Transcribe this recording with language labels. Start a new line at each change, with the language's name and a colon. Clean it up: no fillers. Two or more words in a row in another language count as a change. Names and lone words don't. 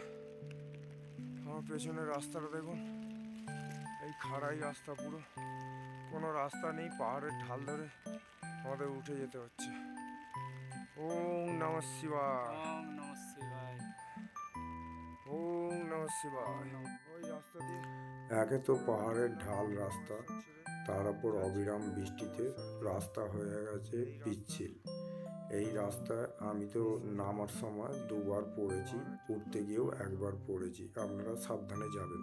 Bangla: আমার পেছনের রাস্তাটা দেখুন, এই খাড়াই রাস্তা, পুরো কোনো রাস্তা নেই, পাহাড়ের ঢাল ধরে আমাদের উঠে যেতে হচ্ছে।
Sanskrit: ওম নমঃ শিবায়, ওম নমঃ শিবায়। ওম নমঃ শিবায়।
Bangla: ওই রাস্তা দিয়ে, একে তো পাহাড়ের ঢাল রাস্তা, তার উপর অবিরাম বৃষ্টিতে রাস্তা হয়ে গেছে পিচ্ছিল। এই রাস্তায় আমি তো নামার সময় দুবার পড়েছি, উঠতে গিয়েও একবার পড়েছি। আপনারা সাবধানে যাবেন।